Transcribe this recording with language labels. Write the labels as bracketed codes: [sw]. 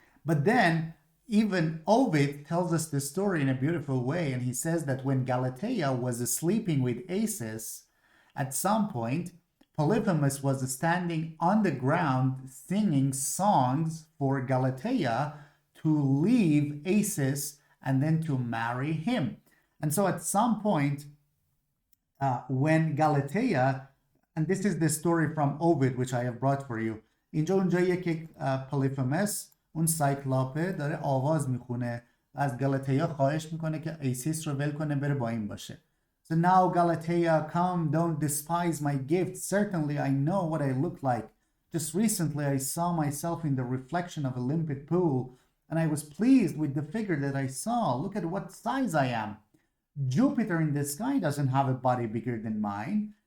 [en] But then even Ovid tells us this story in a beautiful way, and he says that when Galatea was sleeping with Acis, at some point, Polyphemus was standing on the ground singing songs for Galatea to leave Acis and then to marry him. And so at some point, when Galatea, and this is the story from Ovid, which I have brought for you, [fa] اینجا اونجاییه که پولیفمس اون سایکلاپه داره آواز میخونه و از گالاتیا خواهش میکنه که ایسیس رو ول کنه بره با این باشه. [en] So now Galatea, come, don't despise my gift. Certainly I know what I look like. Just recently I saw myself in the reflection of a limpid pool and I was pleased with the figure that I saw. Look at what size I am. Jupiter in the sky doesn't have a body bigger than mine.